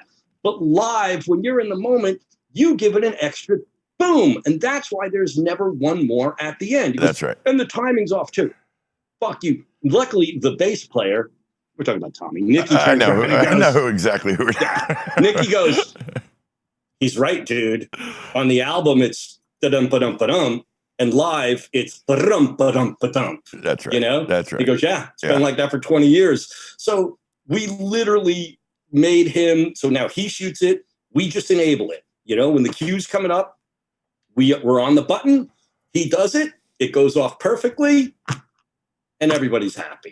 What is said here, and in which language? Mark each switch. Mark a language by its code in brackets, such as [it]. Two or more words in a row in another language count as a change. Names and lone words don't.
[en] But live, when you're in the moment, you give it an extra boom, and that's why there's never one more at the end. That's right. And the timing's off too. Fuck you. Luckily, the bass player, we're talking about Tommy. Nicky I know exactly who. Nicky goes, he's right, dude. On the album, it's da-dum-ba-dum-ba-dum. And live, it's ba-dum-ba-dum-ba-dum. That's right. That's right. He goes, it's been like that for 20 years. So we literally made him, so now he shoots it. We just enable it. When the cue's coming up, we're on the button. He does it. It goes off perfectly. And everybody's happy.